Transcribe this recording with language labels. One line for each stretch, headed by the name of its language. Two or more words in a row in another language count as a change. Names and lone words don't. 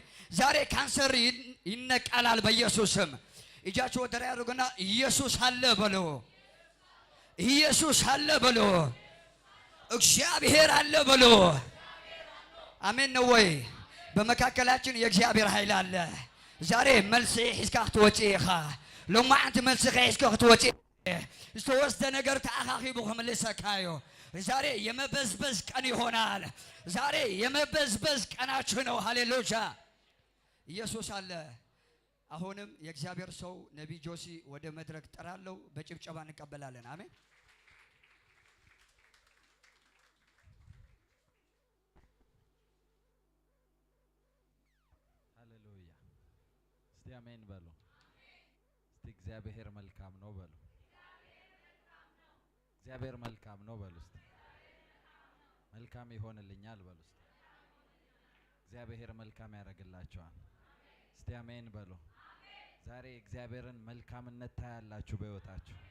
Amharic: ዛሬ ካንሰር ይነቃላል በኢየሱስ ስም። እጃችሁ ወደ ላይ አድርጉና ኢየሱስ አለ በሎ። ኢየሱስ አለ በሎ። እግዚአብሔር አለ በሎ። አሜን ነው ወይ? በመካከላችን የእግዚአብሔር ኃይል አለ። ዛሬ
Tigrinya: መልስ ሒዝካ ክትወጪኻ ሎማዓንቲ መልስ ሒዝካ ክትወጪ ዝተወስደ ነገር ተኣኻኺቡ ክምልሰካዮ
Amharic: ዛሬ የመበዝበዝ ቀን ይሆናል። ዛሬ የመበዝበዝ ቀናችሁ ነው። ሃሌሉያ ኢየሱስ አለ። አሁንም የእግዚአብሔር ሰው ነቢይ ጆሲ ወደ መድረክ ጠራለሁ። በጭብጨባ እንቀበላለን። አሜን። ሃሌሉያ እስቲ አሜን በሉ። እስቲ እግዚአብሔር መልካም ነው በሉ። እግዚአብሔር መልካም ነው በሉ። እስቲ መልካም ይሆንልኛል በሉ። እስቲ እግዚአብሔር መልካም ያደርግላችኋል። እስቲ አሜን በሉ። ዛሬ እግዚአብሔርን መልካምነት ታያላችሁ በሕይወታችሁ።